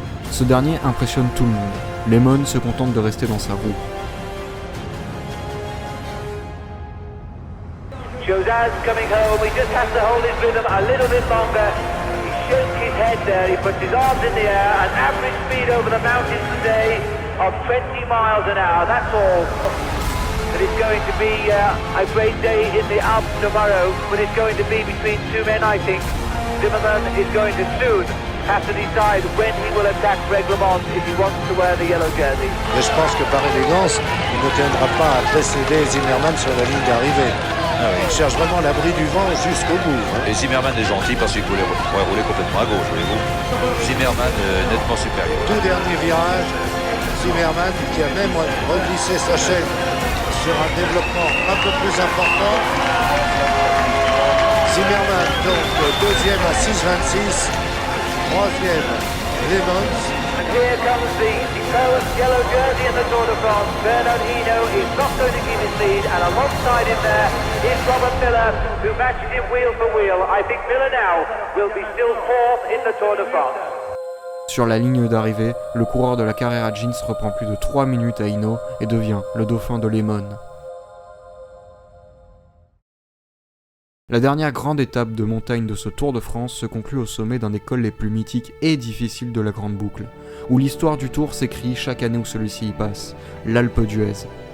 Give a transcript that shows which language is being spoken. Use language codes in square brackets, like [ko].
[fr] Ce dernier impressionne tout le monde. LeMond se contente de rester dans sa roue. [en] Chozas coming home, he just has to hold his rhythm a little bit longer. He shakes his head there, he puts his arms in the air, an average speed over the mountains today of 20 miles an hour, that's all. But it's going to be a great day in the Alps tomorrow, but it's going to be between two men, I think. Zimmermann is going to soon have to decide when he will attack Greg LeMond if he wants to wear the yellow jersey. [fr] Et je pense que par élégance, il ne tiendra pas à précéder Zimmermann sur la ligne d'arrivée. Ah oui. Il cherche vraiment l'abri du vent jusqu'au bout. Hein. Et Zimmermann est gentil parce qu'il pourrait rouler complètement à gauche, voyez-vous. Zimmermann nettement supérieur. Tout dernier virage, Zimmermann qui a même reglissé sa chaîne sur un développement un peu plus important. Zimmermann, donc deuxième à 6,26. Troisième, Lemons. [en] And here comes the first yellow jersey in the Tour de France. Bernard Hinault is not going to give his lead, and alongside him there is Robert Miller, who matches him wheel for wheel. I think Miller now will be still fourth in the Tour de France. [fr] Sur la ligne d'arrivée, le coureur de la Carrera Jeans reprend plus de 3 minutes à Hinault et devient le dauphin de Lemon. La dernière grande étape de montagne de ce Tour de France se conclut au sommet d'un des cols les plus mythiques et difficiles de la Grande Boucle, où l'histoire du Tour s'écrit chaque année où celui-ci y passe, l'Alpe d'Huez.